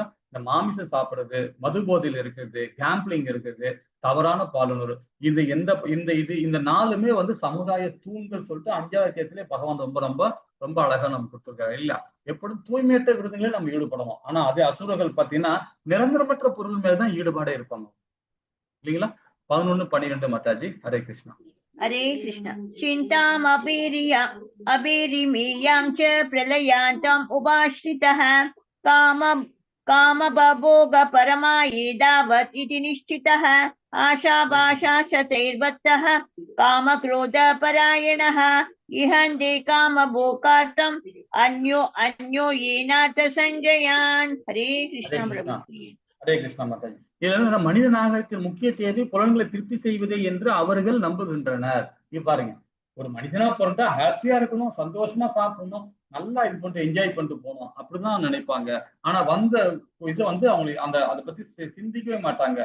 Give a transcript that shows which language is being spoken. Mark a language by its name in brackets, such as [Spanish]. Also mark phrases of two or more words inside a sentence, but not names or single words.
[Tamil] இந்த மாமிசம் சாப்பிடுறது, மது போதையில் இருக்கிறது, கேம்பிளிங் இருக்கிறது, தவறான பாலுணர்வு, இந்த 4மே சமுதாய தூண்கள் சொல்லிட்டு 5வது அத்தியாயத்திலே பகவான் ரொம்ப ரொம்ப ரொம்ப அழகா நம்ம கொடுத்துருக்காரு இல்ல? எப்பொழுதும் தூய்மையற்ற விருதுகளே நம்ம ஈடுபடணும். ஆனா அதே அசுரர்கள் பாத்தீங்கன்னா நிரந்தரமற்ற பொருள் மேலதான் ஈடுபாடே இருப்பாங்க இல்லைங்களா? 11-12 மாதாஜி. ஹரே கிருஷ்ணா. [Sanskrit] हरे कृष्ण। चिन्ताम् अपेरिमेयां च प्रलयान्तम् उपाश्रितः कामभोग परमा एतावत् इति निश्चितः आशाभाषा शतैर्बद्धः कामक्रोधपरायणः इहन्ते कामभोगार्थम् अन्यो येनाथ संजयान्। हरे कृष्ण। [Tamil] ஹரே கிருஷ்ணா மாதாஜி. இதுல மனித நாகரிகத்தின் முக்கிய தேவை புலன்களை திருப்தி செய்வதே என்று அவர்கள் நம்புகின்றனர். இது பாருங்க, ஒரு மனிதனா பிறந்தா ஹாப்பியா இருக்கணும், சந்தோஷமா சாப்பிடணும், நல்லா இது பண்ணிட்டு என்ஜாய் பண்ணிட்டு போகணும் அப்படிதான் நினைப்பாங்க. ஆனா வந்த இது அவங்களுக்கு அதை பத்தி சிந்திக்கவே மாட்டாங்க.